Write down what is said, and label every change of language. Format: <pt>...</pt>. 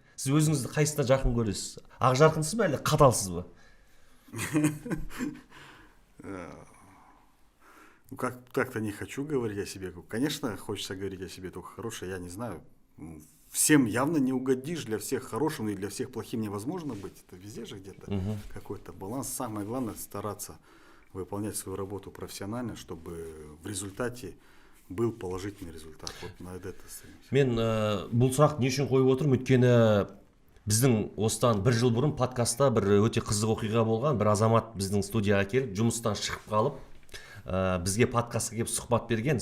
<kk>Сіз өзіңізді қайсысына жақын көресіз? Ақ жарқынсыз ба әлде қаталсыз ба?</kk> <ru>Так-то не хочу говорить о себе. Конечно, хочется говорить о себе только хорошее, я не знаю. Всем явно не угодишь, для всех хорошим и для всех плохим невозможно быть. Это везде же где-то какой-то баланс. Самое главное стараться выполнять свою работу профессионально, чтобы в результате был положительный результат. Вот на это стремимся.</ru> <kk>Мен бұл сұрақты не үшін қойып отырмын? Өйткені біздің осыдан 1 жыл бұрын подкастта бір өте қызық оқиға болған. Бір азамат біздің студияға келіп, жұмыстан шығып қалып, бізге подкастқа келіп сұхбат берген.</kk>